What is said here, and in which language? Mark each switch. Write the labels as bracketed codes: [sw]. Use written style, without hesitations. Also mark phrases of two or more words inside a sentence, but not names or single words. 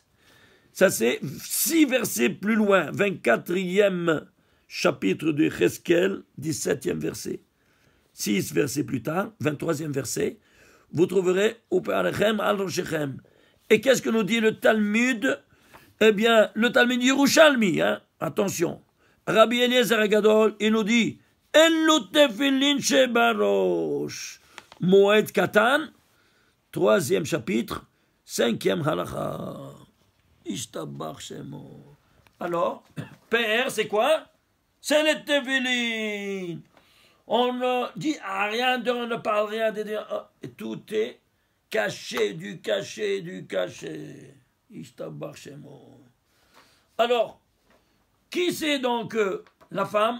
[fr] Ça c'est 6 versets plus loin, 24e chapitre de Yecheskel, 17e verset. 6 versets plus tard, 23e verset, vous trouverez au [he] פארכם על ראשיכם. [fr] Et qu'est-ce que nous dit le Talmud? Eh bien, le Talmud Yerushalmi, hein, attention, Rabbi Eliezer Agadol, il nous dit [he] אלו תפילין שבראש. [fr] Moed Katan, 3e chapitre, 5e halakha. [he] ישתבח שמו. [fr] Alors, PR, c'est quoi? C'est les tefillin. On ne dit rien, on ne parle rien, tout est caché, du caché, du caché. [he] ישתבח שמו. [fr] Alors, qui c'est donc la femme?